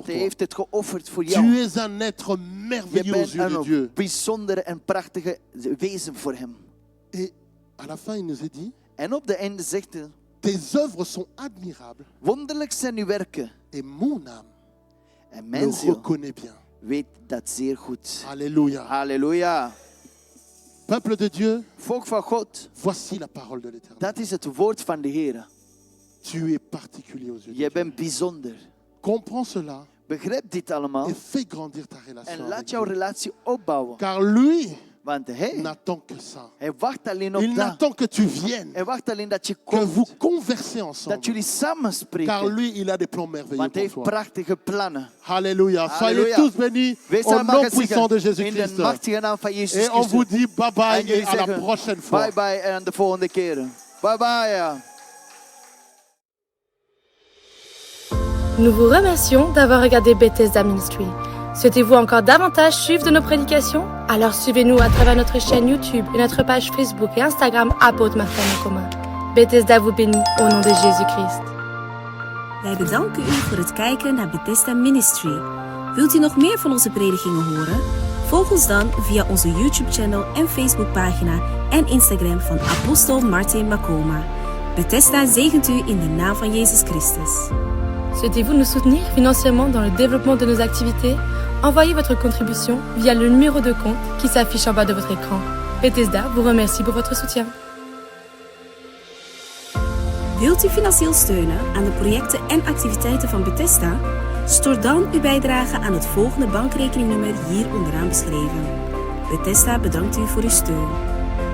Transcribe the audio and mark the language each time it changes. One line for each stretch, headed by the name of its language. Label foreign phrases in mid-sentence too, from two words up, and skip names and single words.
Dutch: Want hij
French: toi.
Dutch: heeft het geofferd voor
French: Tu
Dutch: jou.
French: es un être
Dutch: Je
French: merveilleux aux
Dutch: bent
French: yeux de Dieu.
Dutch: een bijzondere en prachtige wezen voor hem.
French: Et à la fin, il nous est dit,
Dutch: En op de einde zegt hij,
French: tes œuvres sont admirables
Dutch: wonderlijk zijn uw werken.
French: et mon âme
Dutch: En
French: le
Dutch: mijn ziel
French: reconnaît bien.
Dutch: weet dat zeer goed.
French: Alléluia.
Dutch: Halleluja.
French: Peuple de Dieu,
Dutch: Volk van God,
French: voici la parole de l'Éternel.
Dutch: dat is het woord van de Heer.
French: Tu es particulier aux yeux de
Dutch: Je
French: Dieu.
Dutch: bent bijzonder.
French: Comprends cela
Dutch: Begrijp dit allemaal
French: et fais grandir ta relation
Dutch: en
French: avec
Dutch: laat jouw
French: Dieu.
Dutch: relatie opbouwen.
French: Car lui
Dutch: Want hij
French: n'attend que ça.
Dutch: wacht alleen op
French: Il
Dutch: dat.
French: n'attend que tu viennes,
Dutch: Hij wacht alleen dat je
French: que vous
Dutch: komt.
French: conversez
Dutch: Dat
French: ensemble.
Dutch: jullie samen
French: Car
Dutch: spreken.
French: lui, il a des plans merveilleux
Dutch: Want hij
French: pour
Dutch: heeft
French: toi.
Dutch: prachtige plannen.
French: Alléluia. Soyez Alléluia. tous bénis
Dutch: Wees
French: au
Dutch: allemaal
French: nom puissant de
Dutch: gezegend in
French: Jésus-Christ.
Dutch: de machtige naam van Jezus
French: Et on vous
Dutch: Christus.
French: dit
English: bye bye
Dutch: En jullie
French: et à la
Dutch: zeggen
French: prochaine fois.
English: bye bye
Dutch: en de volgende keer.
English: Bye bye.
Dutch: Ja.
French: Nous vous remercions d'avoir regardé Bethesda Ministry. Souhaitez-vous encore davantage suivre de nos prédications? Alors suivez-nous à travers notre chaîne YouTube et notre page Facebook et Instagram Apôtre Martin Nakoma. Bethesda vous bénit au nom de Jésus-Christ.
Dutch: Wij bedanken u voor het kijken naar Bethesda Ministry. Wilt u nog meer van onze predikingen horen? Volg ons dan via onze YouTube-channel en Facebookpagina en Instagram van Apostel Martin Makoma. Bethesda zegent u in de naam van Jezus Christus.
French: Souhaitez-vous nous soutenir financièrement dans le développement de nos activités? Envoyez votre contribution via le numéro de compte qui s'affiche en bas de votre écran. Bethesda vous remercie pour votre soutien.
Dutch: Wilt u financieel steunen aan de projecten en activiteiten van Bethesda? Stort dan uw bijdrage aan het volgende bankrekeningnummer hier onderaan beschreven. Bethesda bedankt u voor uw steun.